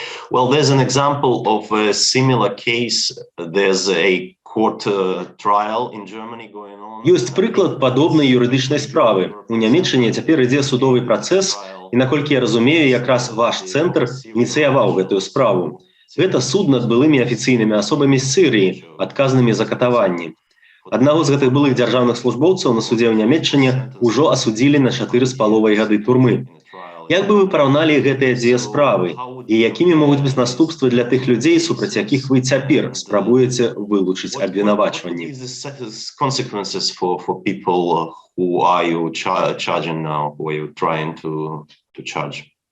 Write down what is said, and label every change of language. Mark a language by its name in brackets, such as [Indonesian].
[English] Well, there's an example of a similar case. There's a court trial in Germany going on. [Belarusian] Ёсць прыклад падобнай юрыдычнай справы. У Нямецчыне цяпер ідзе судовы працэс, і наколькі я разумею, якраз ваш цэнтр ініцыяваў гэтую справу. Гэта суд над былымі афіцыйнымі асобамі з Сірыі, адказнымі за катаванні. Аднаго з гэтых былых дзяржаўных службоўцаў на судзе ў Нямецчыне ўжо асудзілі на 4,5 гады турмы. Як бы вы параўналі гэтыя дзве справы і якімі могуць быць наступствы для тых людзей, супраць якіх вы цяпер спрабуеце вылучыць абвінавачванні? [English] Consequences for people who are you charging now, who are you trying to charge?